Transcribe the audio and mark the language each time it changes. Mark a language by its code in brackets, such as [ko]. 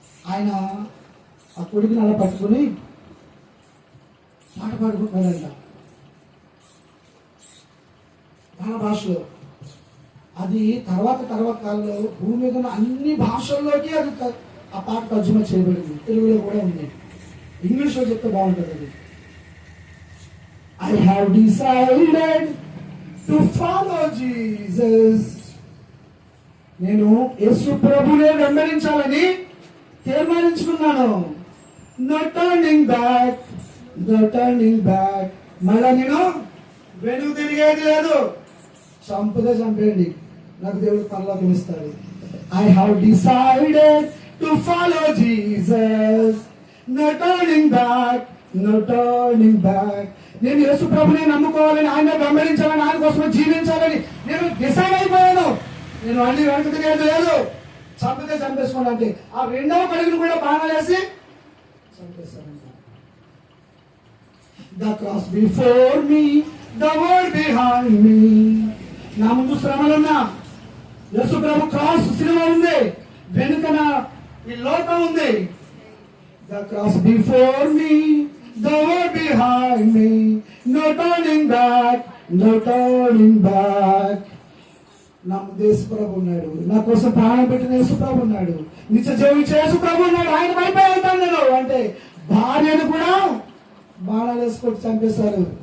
[te] ఆయన ఆ కొడుకుని అలా పట్టుకుని పాట పాడుకుంటున్నాడంట వాళ్ళ భాషలో. అది తర్వాత కాలంలో భూమి మీద ఉన్న అన్ని భాషల్లోకి అది ఆ పాట తర్జుమా చేయబడింది. తెలుగులో కూడా ఉంది, ఇంగ్లీష్లో చెప్తే బాగుంటుంది అది. [en] I have decided to follow Jesus. [te] నేను యేసు ప్రభువునే వెంబడించాలని తీర్మానించుకున్నాను. [en] No turning back, no turning back. [te] మళ్ళా నేను వెనుక తిరిగేది లేదు. చంపుదే చంపేయండి, నాకు దేవుడు పరలోకం ఇస్తాడు. [en] I have decided to follow Jesus. No turning back, no turning back. [te] నేను యేసు ప్రభువుని నమ్ముకోవాలని, ఆయన వెంబడించాలని, ఆయన కోసం జీవించాలని నేను డిసైడ్ అయిపోయాను. నేను అన్ని వెనక తిరిగేది లేదు. చంపితే చంపేసుకోండి అంటే ఆ రెండవ కడుగును కూడా బాణాలు వేసి చంపేస్తారంట. [en] The cross before me, the world behind me. [te] నా ముందు శ్రమలున్నా యేసు ప్రభు క్రాస్ సిలువ ఉంది, వెనుకన ఈ లోకం ఉంది. [en] The cross before me, the world behind me. No turning back, no turning back. [te] నా యేసు ప్రభు ఉన్నాడు, నా కోసం ప్రాణం పెట్టిన యేసు ప్రభు ఉన్నాడు, నిత్య జీవించే యేసు ప్రభు ఉన్నాడు. ఆయన పైపై వెళ్తాను నేను అంటే భార్యను కూడా బాణాలు వేసుకొని చంపేశారు.